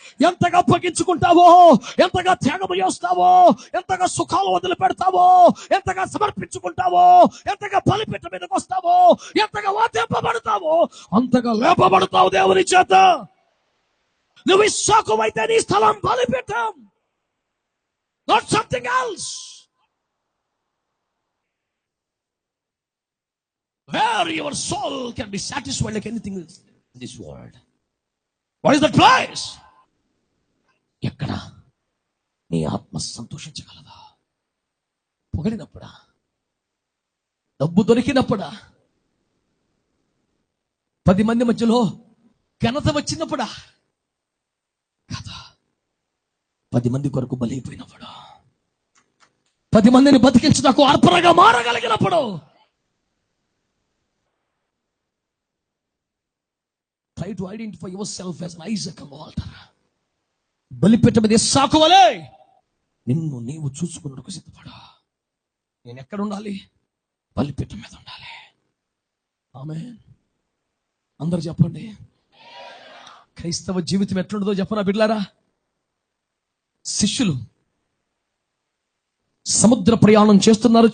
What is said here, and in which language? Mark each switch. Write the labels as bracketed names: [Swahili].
[Telugu] ఎంతగా అప్పగించుకుంటావో, ఎంతగా త్యాగం చేస్తావో, ఎంతగా సుఖాలు వదిలిపెడతావో, ఎంతగా సమర్పించుకుంటావో, ఎంతగా బలిపీఠం మీదకి వస్తావో, ఎంతగా వాదింపబడతావో, అంతగా లేపబడతావు దేవుని చేత. నువ్వు ఇస్సాకువైతే నీ స్థలం బలిపీఠం, [English] not something else. Where your soul can be satisfied like anything else in this world. What is that place? [Telugu] ఎక్కడ నీ ఆత్మ సంతోషించగలదా? పొగడినప్పుడా? డబ్బు దొరికినప్పుడా? 10 మంది మధ్యలో ఘనత వచ్చినప్పుడా? కదా, 10 మంది కొరకు బలైపోయినప్పుడు, 10 మందిని బతికించడానికి అర్పణగా మారగలిగినప్పుడు. [English] Try to identify yourself as an Isaac on the altar. [Telugu] బలిపీఠం మీద ఇస్సాకు వలె నిన్ను నీవు చూసుకున్నట్టుకు సిద్ధపడు. నేను ఎక్కడ ఉండాలి? బలిపీఠం మీద ఉండాలి. ఆమేన్. అందరూ చెప్పండి. క్రైస్తవ జీవితం ఎట్లుండదో చెప్పరా బిడ్డలారా? శిష్యులు సముద్ర ప్రయాణం చేస్తున్నారు.